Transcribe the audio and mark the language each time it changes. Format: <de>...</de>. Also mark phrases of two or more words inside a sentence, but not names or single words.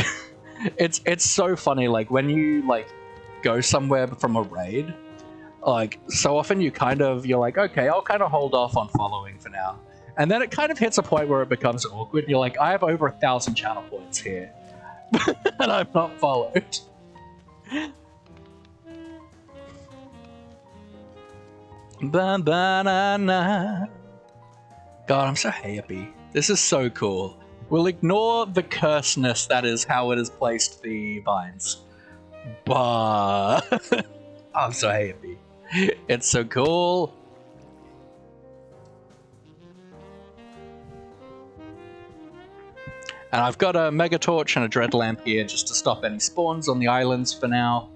<en>It's so funny, like, when you, like, go somewhere from a raid, like, so often you're like, okay, I'll kind of hold off on following for now. And then it kind of hits a point where it becomes awkward. And you're like, I have over 1,000 channel points here. And I'm not followed. Ba-ba-na-na. God, I'm so happy. This is so cool. We'll ignore the curseness that is how it has placed the vines. But I'm so happy. It's so cool. And I've got a Mega Torch and a Dread Lamp here just to stop any spawns on the islands for now.</en>